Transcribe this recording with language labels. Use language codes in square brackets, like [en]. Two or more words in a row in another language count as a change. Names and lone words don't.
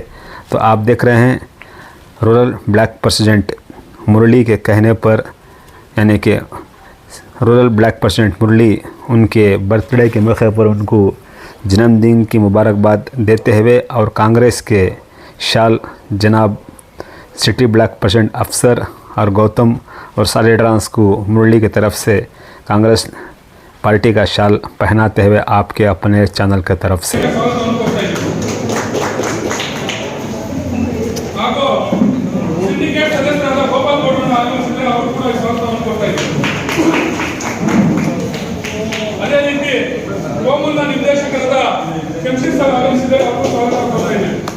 [hi] तो आप देख रहे हैं [en] rural block president [hi] मुरली के कहने पर, यानी कि [en] rural block president [hi] मुरली उनके बर्थडे के मौके पर उनको जन्मदिन की मुबारकबाद देते हुए और कांग्रेस के शाल जनाब [en] city block president [hi] अफसर और गौतम और सारे लीडर्स को मुरली की तरफ से कांग्रेस पार्टी का शाल पहनाते हुए आपके अपने चैनल की तरफ से [kn] ಅದೇ ರೀತಿ ಗೋಮುಲ್ನ ನಿರ್ದೇಶಕರಾದ ಕೆಂಸಿ ಸರ್ ಆಗಮಿಸಿದರೆ ಅವರು ಸ್ವಾಗತ ಕೋರ್ತಾ ಇದ್ದೇವೆ.